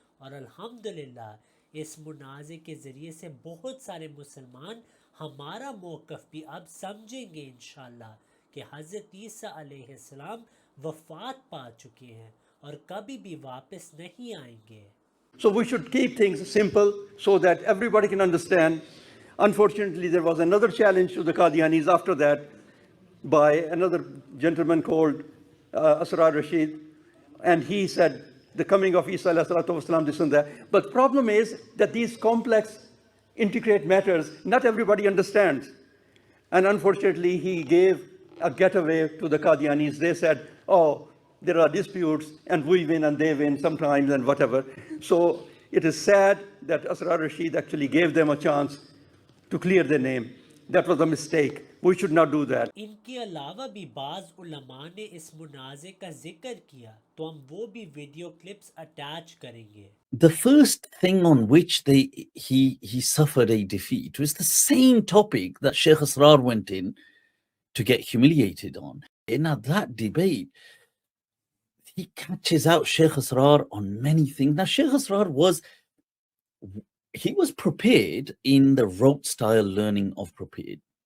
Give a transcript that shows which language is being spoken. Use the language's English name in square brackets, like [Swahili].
[Urdu] اور الحمدللہ اس مناظر کے ذریعے سے بہت سارے مسلمان ہمارا موقف بھی اب سمجھیں گے انشاءاللہ کہ حضرت عیسیٰ علیہ السلام وفات پا چکے ہیں اور کبھی بھی واپس نہیں آئیں گے. [English] So we should keep things simple so that everybody can understand. Unfortunately, there was another challenge to the Qadianis after that by another gentleman called Asrar Rashid, and he said the coming of Isa alayhi salatu wasalam, this and that. But the problem is that these complex, intricate matters, not everybody understands. And unfortunately, he gave a getaway to the Qadianis. They said, oh, there are disputes and we win and they win sometimes and whatever. So it is sad that Asrar Rashid actually gave them a chance to clear their name. That was a mistake. We should not do that. [Urdu] ان کے علاوہ بھی بعض علماء نے اس مناظر کا ذکر کیا تو ہم وہ بھی ویڈیو کلپس اٹیچ کریں گے. [English] The first thing on which he suffered a defeat was the same topic that Sheikh Asrar went in to get humiliated on. In that debate, he catches out Sheikh Asrar on many things. Now, Sheikh Asrar was prepared in the rote style learning of prepared.